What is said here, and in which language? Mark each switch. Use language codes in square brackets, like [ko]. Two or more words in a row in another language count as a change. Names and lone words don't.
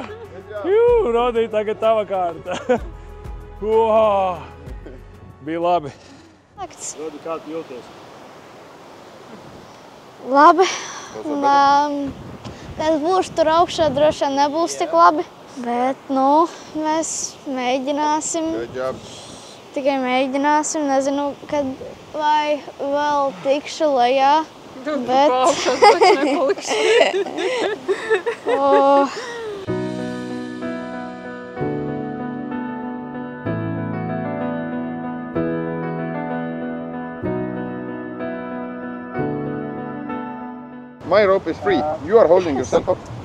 [lv] Rodī, tagad tava kārta. Wow! Bija labi. Rodi, kā tu jūties? Labi. Kad būšu tur augšā, droši vien nebūs tik labi. Bet, mēs mēģināsim. [en] Good job. [lv] Tikai mēģināsim. Nezinu, kad vai vēl tikšu lejā. Bet... Augšā taču nepaliks. [en] My rope is free. You are holding yourself up.